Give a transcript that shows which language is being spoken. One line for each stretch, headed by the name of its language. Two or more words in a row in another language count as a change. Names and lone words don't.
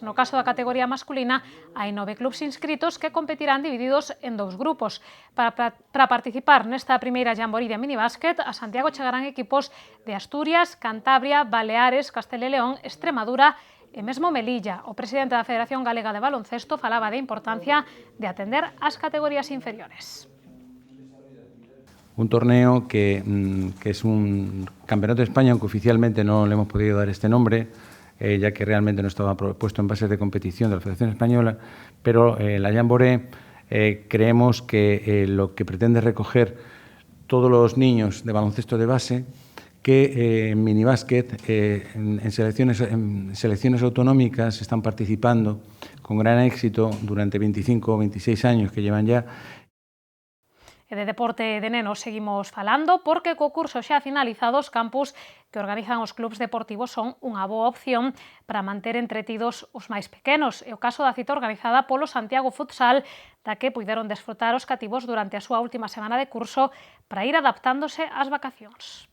Galician: No caso da categoría masculina, hai 9 clubs inscritos que competirán divididos en 2 grupos. Para participar nesta primeira Jamboree de minibásquet, a Santiago chegarán equipos de Asturias, Cantabria, Baleares, Castela e León, Extremadura e mesmo Melilla. O presidente da Federación Galega de Baloncesto falaba da importancia de atender as categorías inferiores.
Spanish: Un torneo que es un campeonato de España, aunque oficialmente no le hemos podido dar este nombre, ya que realmente no estaba puesto en bases de competición de la Federación Española, pero la Jamboree creemos que lo que pretende es recoger todos los niños de baloncesto de base que en minibásquet, en selecciones autonómicas están participando con gran éxito durante 25 o 26 años que llevan ya.
Galician: E de deporte de nenos seguimos falando porque co curso xa finalizado os campus que organizan os clubs deportivos son unha boa opción para manter entretidos os máis pequenos. É o caso da cita organizada polo Santiago Futsal, da que puideron desfrutar os cativos durante a súa última semana de curso para ir adaptándose ás vacacións.